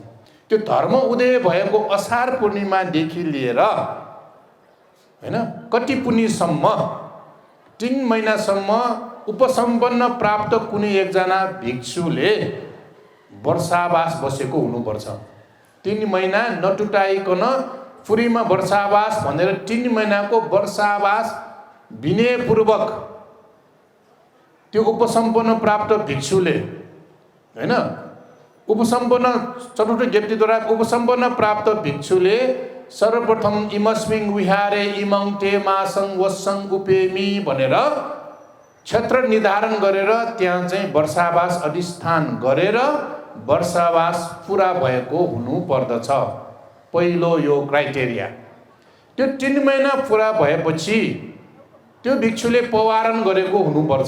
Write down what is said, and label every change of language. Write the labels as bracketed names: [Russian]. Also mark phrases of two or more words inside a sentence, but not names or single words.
[Nepali] त्यो धर्म उदय भएको असार पूर्णिमादेखि लिएर हैन कति पुण्यसम्म 3 महिनासम्म उपसम्पन्न प्राप्त कुनै एकजना भिक्षुले वर्षावास बसेको हुनुपर्छ। 3 महिना नटुटाइकन पुरीमा वर्षावास भनेर 3 महिनाको वर्षावास विनयपूर्वक त्यो उपसम्पन्न प्राप्त भिक्षुले हैन उपसम्पन्न चतुर्थ व्यक्तिद्वारा उपसम्पन्न प्राप्त भिक्षुले सर्वप्रथम [Pali] इमस्मिङ विहारे इमं ते मासं वसं उपेमि [Nepali] भनेर क्षेत्र निर्धारण गरेर त्यहाँ चाहिँ वर्षावास अधिष्ठान गरेर वर्षावास पुरा भएको हुनु पर्दछ। पहिलो यो क्राइटेरिया। त्यो 3 महिना पुरा भएपछि त्यो भिक्षुले पवारण गरेको हुनुपर्छ।